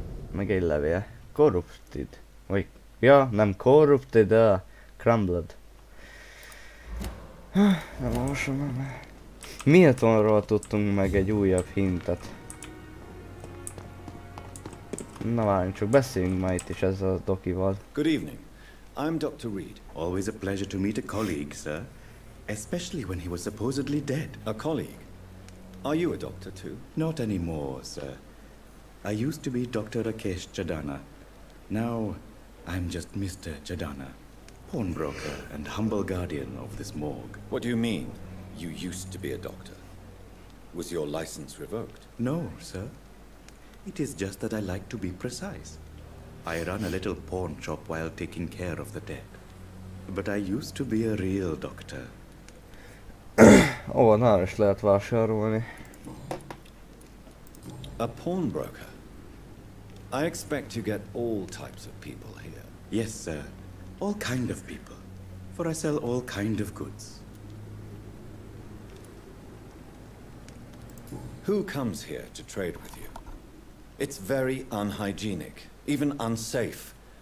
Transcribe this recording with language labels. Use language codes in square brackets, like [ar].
[hu] Meg egy levél. Corrupted. Vagy... Ja, nem corrupted, crumbled. Nem olvasom meg. Miltonról tudtunk meg egy újabb hintet. Na várjunk, csak beszéljünk már itt is ezzel a dokival. [en] Good evening. I'm Dr. Reed. Always a pleasure to meet a colleague, sir. Especially when he was supposedly dead. A colleague? Are you a doctor too? Not anymore, sir. I used to be Dr. Rakesh Chadana. Now, I'm just Mr. Chadana, pawnbroker and humble guardian of this morgue. What do you mean, you used to be a doctor? Was your license revoked? No, sir. It is just that I like to be precise. I run a little pawn shop while taking care of the dead. But I used to be a real doctor. [hu] Nála is lehet vásárolni. [en] A pawnbroker? I expect you get all types of people here. Yes, sir. All kind of people. For I sell all kind of goods. Who comes here to trade with you? It's very unhygienic, even unsafe.